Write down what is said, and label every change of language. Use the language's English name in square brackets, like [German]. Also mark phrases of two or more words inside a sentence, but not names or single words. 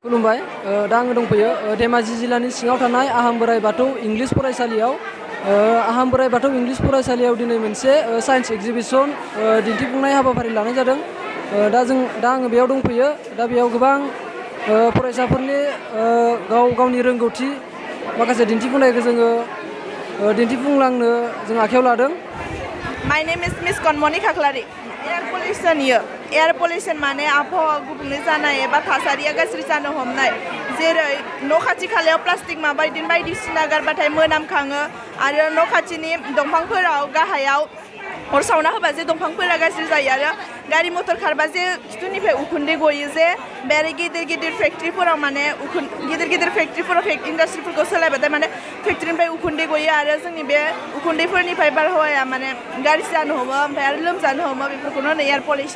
[Bodo] खुलुमबाय दा आङो दंफैयो धेमाजि जिल्लानि सिङाव थानाय आहम बोराइ बाथौ इंलिश फरायसालियाव आहम बोराइ बाथौ इंलिश फरायसालियाव दिनै मोनसे [English] science exhibition [Bodo] दिन्थिफुंनाय हाबाफारि लानाय जादों दा आङो बेयाव दंफैयो दा बेयाव गोबां फरायसाफोरनि गावनि रोंगौथि माखासे दिन्थिफुंनायखौ जोङो दिन्थिफुंलांनो जों आखायाव लादों [English] My name is Miss Konmoni Kaklari. Air pollution here. Air pollution [Bodo] माने आबहावा गुबुंले जानाय एबा थासारिया गाज्रि जानो हमनाय जेरै न' खाथि खालायाव प्लास्टिक बायदिसिना गारबाथाय मोनामखाङो आरो न' खाथिनि दंफांफोराव गाहायाव अर सावना होबा जे दंफांफोरा गाज्रि जायो आरो गारि मटर खारबा जे खिथुनिफ्राय उखुन्दै गयो जे बे गिदिर फेक्ट्रिफोराव माने गिदिर फेक्ट्रिफोराव इन्डास्ट्रिफोरखौ सोलायबाथाय माने फेक्ट्रिनिफ्राय उखुन्दै गयो आरो जोंनि बे उखुन्दैफोरनिफ्राय बारहावाया माने गाज्रि जानो हमो ओमफ्राय आरो लोमजानो हमो बेफोरखौनो होनो [English] air pollution